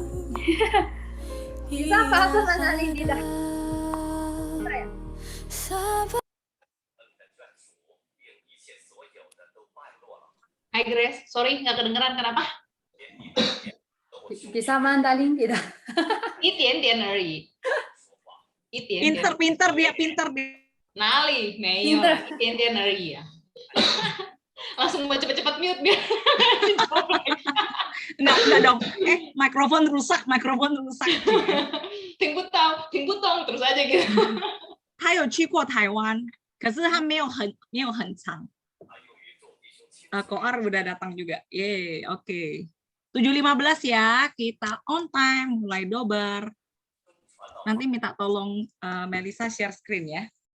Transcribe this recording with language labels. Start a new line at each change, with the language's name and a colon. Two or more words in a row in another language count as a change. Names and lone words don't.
Indonesian: Bisa apa aku kenalin tidak? Hai Grace, sorry nggak kedengeran kenapa? Bisa mandalin tidak?
Chinese: 一点点而已，一点点。
Indonesian: Pinter dia.
Chinese: 哪里没有？一点点而已啊。
Indonesian: Langsung cepet-cepet mute biar. Enggak dong. Mikrofon rusak.
Chinese: 听不懂
Indonesian: terus aja gitu. 他有去过台湾，可是他没有很长。 Koar udah datang juga. Yeay, oke. 7.15 ya, kita
English: on time,
Indonesian: mulai dobar. Nanti minta tolong Melisa share screen ya.